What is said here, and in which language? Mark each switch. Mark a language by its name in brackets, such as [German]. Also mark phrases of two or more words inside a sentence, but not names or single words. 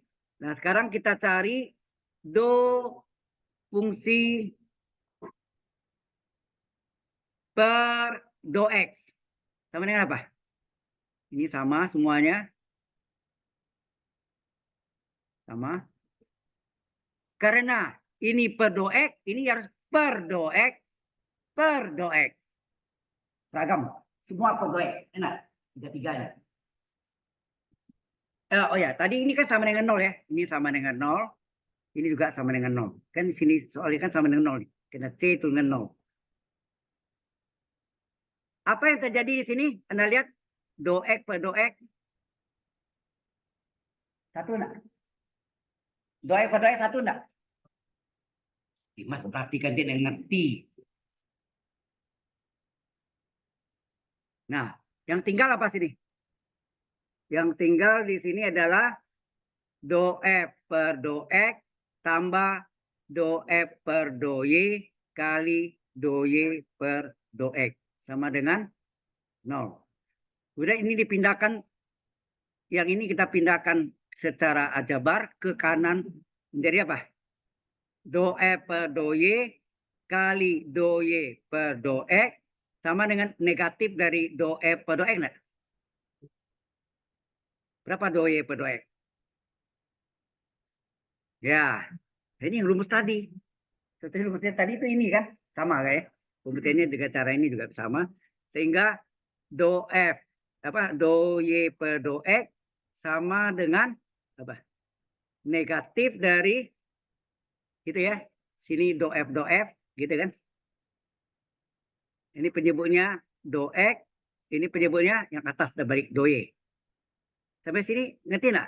[Indonesian] Nah, sekarang kita cari do fungsi per do X. Sama dengan apa? Ini sama semuanya. Sama. Karena ini per do X, ini harus per do X, per do X. Seragam. Semua per do X. Enak. Tiga-tiganya. Oh ya, tadi ini kan sama dengan 0 ya. Ini sama dengan 0. Ini juga sama dengan 0. Kan di sini soalnya kan sama dengan 0. Karena C itu dengan 0. Apa yang terjadi di sini? Anda lihat do X per do X. Satu enggak? Do X per do X satu enggak? Mas perhatikan dia yang ngerti. Nah, yang tinggal apa sini? Yang tinggal di sini adalah do F per do X tambah do F per do Y kali do Y per do X. Sama dengan 0. Udah ini dipindahkan, yang ini kita pindahkan secara aljabar ke kanan menjadi apa? Do F per do Y kali do Y per do X sama dengan negatif dari do F per do X. Enggak? Berapa do Y per do X? Ya, ini rumus tadi. Seperti rumusnya tadi itu ini kan sama kayak pembuktiannya dengan cara ini juga sama, sehingga do F apa do Y per do X sama dengan apa? Negatif dari gitu ya. Sini do F gitu kan. Ini penyebutnya do X, ini penyebutnya yang atas dan balik do Y. Sampai sini ngerti nggak?